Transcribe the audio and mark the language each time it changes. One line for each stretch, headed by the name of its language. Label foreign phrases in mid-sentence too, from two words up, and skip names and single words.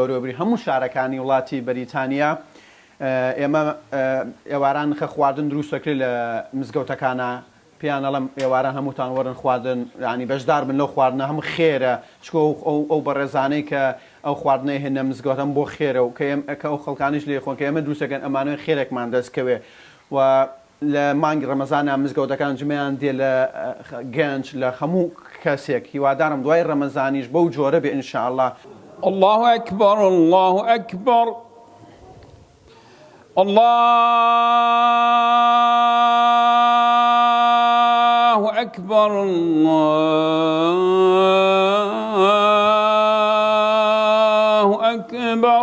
Central Kurdish: دەوروبەری هەموو شارەکانی وڵاتی بەریتانیا ئێمە ئێواران خە خواردن دروستەکرێت لە مزگەوتەکانە پێیان ئەڵەم ئێواران هەمووتان وەرن خواردن ینی بەشدار بن لەو خواردنە هەموو خێرە چکۆ ئەو بەڕێزانەی کە ئەو خواردنەی هێنە مزگەوتم بۆ خێرە و کە ئەو خەڵکانیش لێ خۆن کە ئێمە دروستەکەن ئەمانەوەی خێرێکمان دەستکەوێ و لە مانگی ڕەمەزانە مزگەوتەکان جمعیان دێ لە گەنج لە هەموو کەسێک هیوادارم دوای ڕەمەزانیش بەو جۆرە بێ ئینشاءالله.
Arabic: الله أكبر الله أكبر الله أكبر الله أكبر